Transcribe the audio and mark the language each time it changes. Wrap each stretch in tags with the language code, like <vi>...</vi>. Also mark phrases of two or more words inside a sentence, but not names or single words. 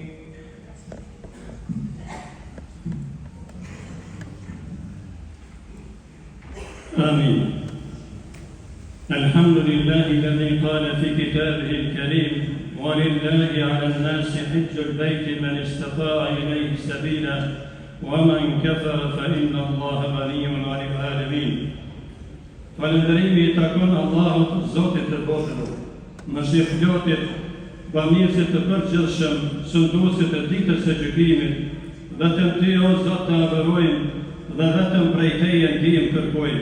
<ar>آمين. الحمد لله الذي قال في كتابه الكريم ولله على الناس حج البيت من استطاع إليه سبيلا ومن كفر فإن الله غني عن العالمين.</ar> <sq>Falëndërimi i takon Allahut, Zotit të botëve, mëshirëplotit, bamirësit të përgjithshëm, sunduesit të ditës së gjykimit, vetëm Ty o Zot të adhurojmë dhe vetëm prej Teje ndihmë kërkojmë.</sq>